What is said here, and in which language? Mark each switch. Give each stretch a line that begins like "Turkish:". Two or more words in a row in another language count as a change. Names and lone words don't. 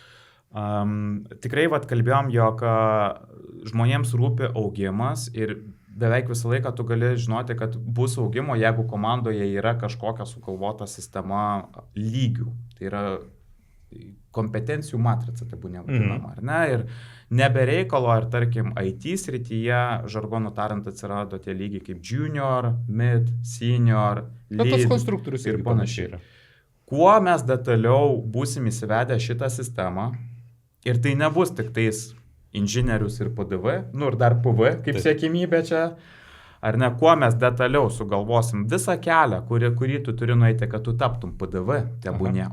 Lithuanian: Tikrai kalbėjom, jog žmonėms rūpi augimas ir beveik visą laiką tu gali žinoti, kad bus augimo, jeigu komandoje yra kažkokia sugalvota sistema lygių. Tai yra kompetencijų matrica, tai būna vadinama, ar ne? Ir nebereikalo, ar tarkim IT srityje, žargonų tariant, atsirado tie lygiai kaip
English: junior, mid, senior,
Lithuanian: Bet tos lead konstruktorius ir irgi panašiai. yra. Kuo mes detaliau būsim įsivedę šitą sistemą, ir tai nebus tik tais inžinierius ir PDV, nu ir dar PV, kaip Taip. siekimybė čia, ar ne, kuo mes detaliau sugalvosim visą kelią, kurį tu turi nueiti, kad tu taptum PDV, tebūnė.